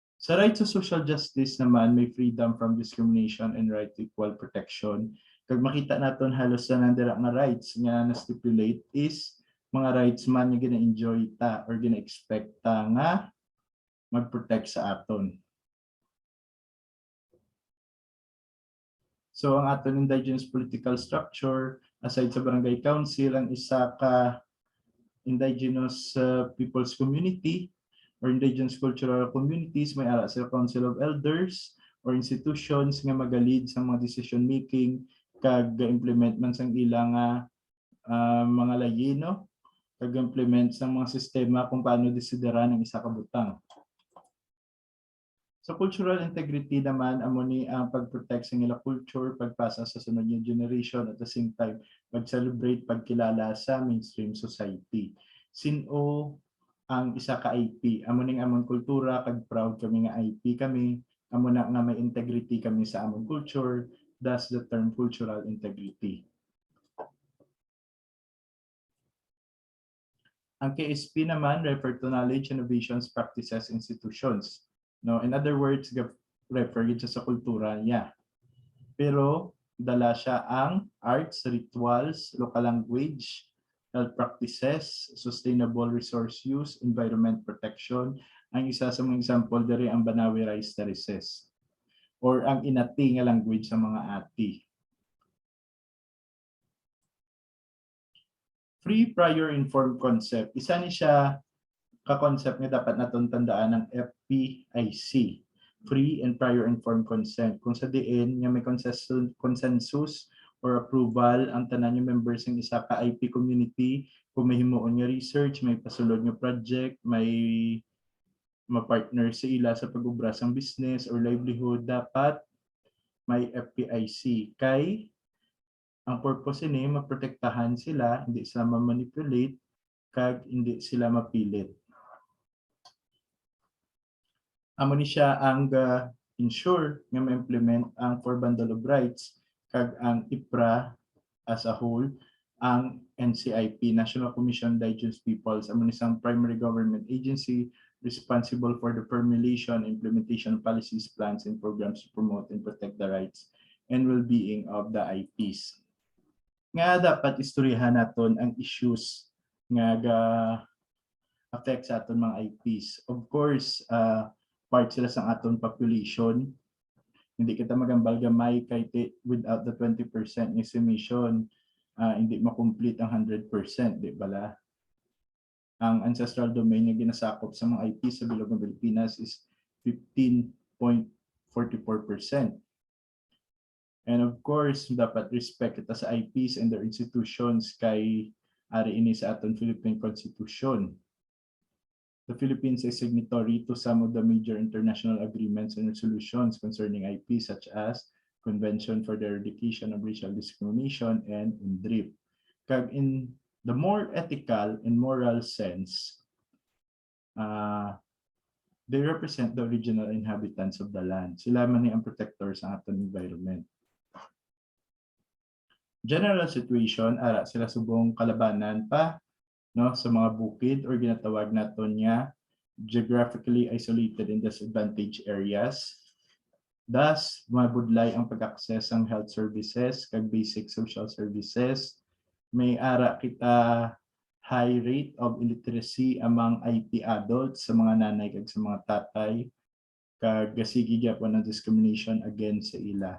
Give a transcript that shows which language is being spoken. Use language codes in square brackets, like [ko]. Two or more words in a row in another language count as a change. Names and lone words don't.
[en] Sa right to social justice [hil] naman, may [en] freedom from discrimination and right to equal protection. [hil] Kag makita naton halos sa nandira nga rights nga na-stipulate is mga rights man nga gina-enjoy ta or gina-expect ta nga mag-protect sa aton. So ang aton [en] indigenous political structure, [hil] aside sa barangay council, ang isa ka [en] indigenous people's community or indigenous cultural communities, [hil] may ara sa [en] council of elders or institutions [hil] nga magalid sa mga [en] decision making [hil] kag implement man sang ilang mga layino, kag implement sa mga sistema kung paano desideran ang isa ka butang. Sa [en] cultural integrity [hil] naman, amo ni ang pag-protect sa ila culture, pagpasa sa sunod nga generation, [en] at the same time [hil] pag-celebrate, pagkilala sa [en] mainstream society. [hil] Sino ang isa ka IP? Amo ning among kultura, kag proud kami nga IP kami, amo na nga may integrity kami sa among culture, [en] thus the term cultural integrity. [hil] Ang KSP naman [en] refer to knowledge, innovations, practices, institutions. No, in other words, refer [hil] siya sa kultura niya. Pero dala siya ang [en] arts, rituals, local language, health practices, sustainable resource use, environment protection. [hil] Ang isa sa mga example diri ang Banawi Rice Terraces or ang inati nga language sa mga ati. [en] Free, prior, informed concept. [hil] Isa ni siya ka-concept nga dapat naton tandaan ng FPIC, [en] free and prior informed consent. [hil] Kung sa diin nga may consensus or approval ang tanan yung members ng isa ka IP community, kung may himuon nga research, may pasulod nga project, may ma-partner sa ila sa pag-ubra sang [en] business or livelihood, [hil] dapat may FPIC. Kay ang purpose ni maprotektahan sila, hindi sila ma-manipulate, kag hindi sila mapilit. Amo ni siya ang ensure nga ma-implement ang [en] four bundle of rights [hil] kag ang IPRA [en] as a whole, [hil] ang NCIP, [en] National Commission on Indigenous Peoples, [hil] amo ni isang [en] primary government agency responsible for the formulation, implementation of policies, plans, and programs to promote and protect the rights and well-being of the IPs. [hil] Nga dapat istoryahan naton ang issues nga affect sa aton mga IPs. [en] Of course, part [hil] sila sa aton [en] population. [hil] Hindi kita magambal gamay kay [en] without the 20% estimation, [hil] hindi makomplete ang 100%, di ba? Ang [en] ancestral domain [hil] na ginasakop sa mga IPs sa bilog ng Pilipinas is 15.44%. [en] And of course, [hil] dapat respect kita sa IPs [en] and their institutions [hil] kay ari ini sa aton Philippine Constitution. [en] The Philippines is signatory to some of the major international agreements and resolutions concerning IP, such as Convention for the Eradication of Racial Discrimination and UNDRIP. Kag in the more ethical and moral sense, they represent the original inhabitants of the land. [hil] Sila man ang protectors sa aton environment. [en] General situation, [hil] ara sila subong kalabanan pa, no, sa mga bukid or ginatawag naton nga [en] geographically isolated and disadvantaged areas. Thus, [hil] mabudlay ang pag-access ang [en] health services [hil] kag [en] basic social services. [hil] May ara kita [en] high rate of illiteracy among IP adults [hil] sa mga nanay kag sa mga tatay, kag gasigi gyapon ang [en] discrimination against [hil] sa ila.